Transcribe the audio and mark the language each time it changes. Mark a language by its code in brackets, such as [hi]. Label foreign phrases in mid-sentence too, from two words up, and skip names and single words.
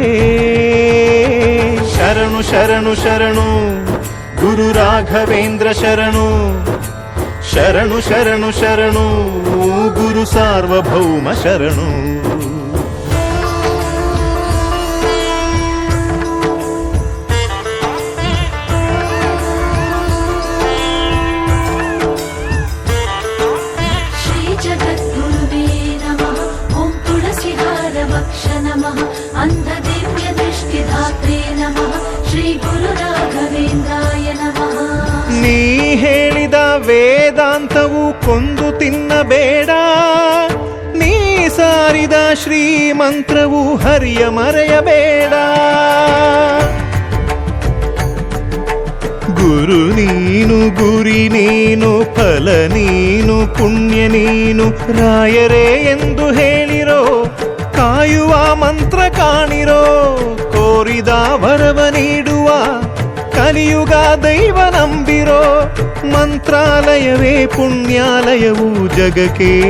[kn] ಶರಣು ಶರಣು ಶರಣು ಗುರು ರಾಘವೇಂದ್ರ ಶರಣು ಶರಣು ಶರಣು ಶರಣು ಗುರು ಸಾರ್ವಭೌಮ ಶರಣು। [sa] श्री जगद्गुरुवे नमः। ओं तुलसीहार वक्ष नमः। अंधदिव्य दृष्टिदात्रे नमः। श्री गुरु राघवेन्द्राय नमः। [kn] ನೀ ಹೇಳಿದ ವೇದಾಂತವು ಕೊಂದು ತಿನ್ನಬೇಡ ನೀ ಸಾರಿದ ಶ್ರೀಮಂತ್ರವು ಹರಿಯ ಮರೆಯಬೇಡ ಗುರು ನೀನು ಗುರಿ ನೀನು ಫಲ ನೀನು ಪುಣ್ಯ ನೀನು ರಾಯರೇ ಎಂದು ಹೇಳಿರೋ ಕಾಯುವ ಮಂತ್ರ ಕಾಣಿರೋ ಕೋರಿದ ವರವ ನೀಡುವ ಕಲಿಯುಗ ದೈವ ನಂಬಿರೋ ಮಂತ್ರಾಲಯವೇ ಪುಣ್ಯಾಲಯವು ಜಗಕ್ಕೆ